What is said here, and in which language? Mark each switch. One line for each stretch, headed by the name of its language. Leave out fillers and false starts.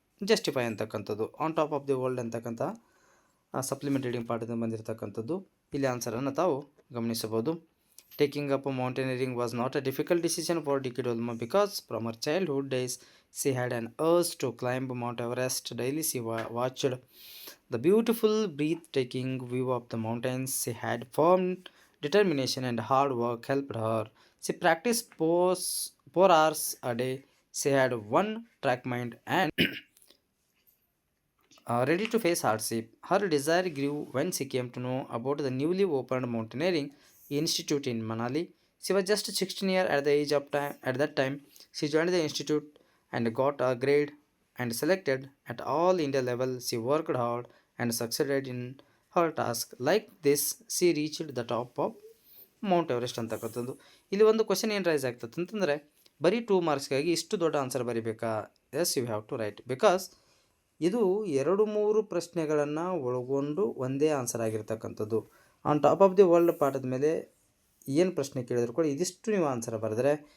Kannada: Justify ಅಂತಕ್ಕಂಥದ್ದು on top of the world ಅಂತಕ್ಕಂಥ supplement reading ಪಾಠದಿಂದ ಬಂದಿರತಕ್ಕಂಥದ್ದು. ಇಲ್ಲಿ ಆನ್ಸರನ್ನು ತಾವು ಗಮನಿಸಬಹುದು.
English: Taking up mountaineering was not a difficult decision for D K Dolma because from her childhood days she had an urge to climb Mount Everest. Daily she watched the beautiful breathtaking view of the mountains. She had firm determination and hard work helped her. She practiced 4 hours a day. She had one track mind and ready to face hardship. Her desire grew when she came to know about the newly opened mountaineering institute in Manali. She was just 16 years at that time. She joined the institute and got a grade and selected at all India level. She worked hard and succeeded in her task. Like this, she reached the top of Mount Everest
Kannada: ಅಂತಕ್ಕಂಥದ್ದು. ಇಲ್ಲಿ ಒಂದು question ಏನು rice ಆಗ್ತದೆ ಅಂತಂದರೆ, ಬರೀ 2 ಮಾರ್ಕ್ಸ್ಗಾಗಿ ಇಷ್ಟು ದೊಡ್ಡ answer ಬರೀಬೇಕಾ?
English: yes, you have to write, because
Kannada: ಇದು 2-3 ಪ್ರಶ್ನೆಗಳನ್ನು ಒಳಗೊಂಡು ಒಂದೇ ಆನ್ಸರ್ ಆಗಿರ್ತಕ್ಕಂಥದ್ದು. On top of the world ಪಾಠದ ಮೇಲೆ ಏನು ಪ್ರಶ್ನೆ ಕೇಳಿದ್ರು ಕೂಡ ಇದಿಷ್ಟು ನೀವು ಆನ್ಸರ್ ಬರೆದರೆ